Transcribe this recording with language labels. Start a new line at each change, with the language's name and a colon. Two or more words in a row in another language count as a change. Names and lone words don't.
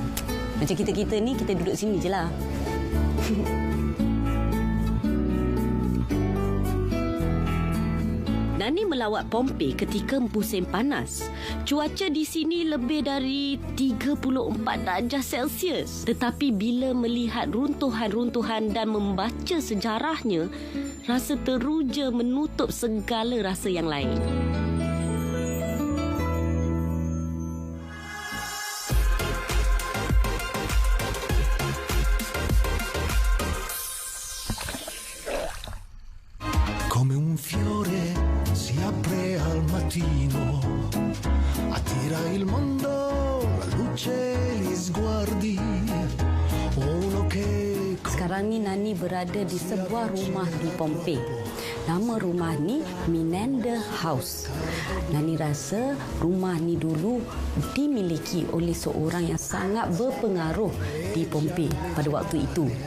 Malay: Macam kita-kita ni, kita duduk sini je lah. Nani melawat Pompei ketika musim panas. Cuaca di sini lebih dari 34 darjah Celsius. Tetapi bila melihat runtuhan-runtuhan dan membaca sejarahnya, rasa teruja menutup segala rasa yang lain.
Italian: Come un fiore si apre al mattino, attira il mondo, la luce, gli sguardi, uno che...
Malay: Sekarang ni Nani berada di sebuah rumah di Pompei. Nama rumah ni Menander House. Nani rasa rumah ni dulu dimiliki oleh seorang yang sangat berpengaruh di Pompei pada waktu itu.